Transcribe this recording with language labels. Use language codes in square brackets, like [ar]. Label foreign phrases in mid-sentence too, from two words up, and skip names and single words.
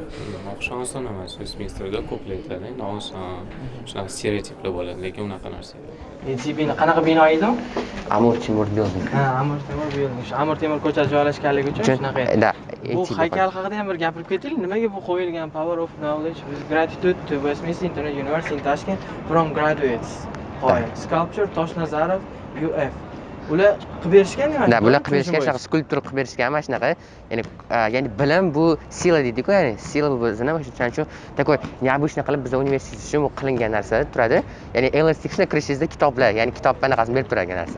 [uz] O'qish oson emas, Westminsterda ko'plar aytadi, oson, shunaqa stereotiplar bo'ladi, lekin unaqa narsa yo'q. Bino qanaqa bino edi? Amur Temur building. Amur Temur building. Shu Amur Temur ko'chasi joylashganligi uchun shunaqa edi. Bu haykal haqida ham bir gapirib ketaylik. Nimaga bu qo'yilgan [en] Power of Knowledge with Gratitude to Westminster University in Tashkent from Graduates. Sculpture Toshnazarov UF. [uz] Ular qilib berishgan nima? Bular qilib berishgan, shunaqa skulptura qilib berishgan, mana shunaqa. Ya'ni bilim bu sila deydi-ku, ya'ni sila bu bizning o'shaning uchun [ru] такой необычный [uz] qilib bizning universitet uchun bu qilingan narsa turadi. Ya'ni LSTXga kirishingizda kitoblar, ya'ni kitob anaqasini berib turadigan narsa.